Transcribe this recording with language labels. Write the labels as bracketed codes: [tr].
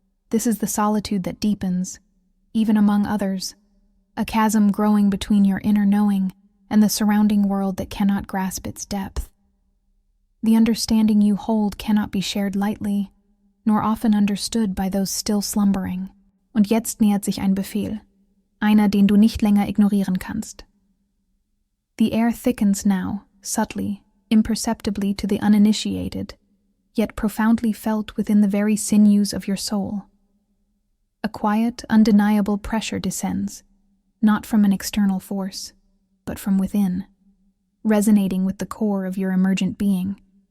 [en] This is the solitude that deepens, even among others, a chasm growing between your inner knowing and the surrounding world that cannot grasp its depth. The understanding you hold cannot be shared lightly, nor often understood by those still slumbering. [de] Und jetzt nähert sich ein Befehl, einer, den du nicht länger ignorieren kannst. [en] The air thickens now, subtly, imperceptibly to the uninitiated, yet profoundly felt within the very sinews of your soul. A quiet, undeniable pressure descends, not from an external force, but from within, resonating with the core of your emergent being.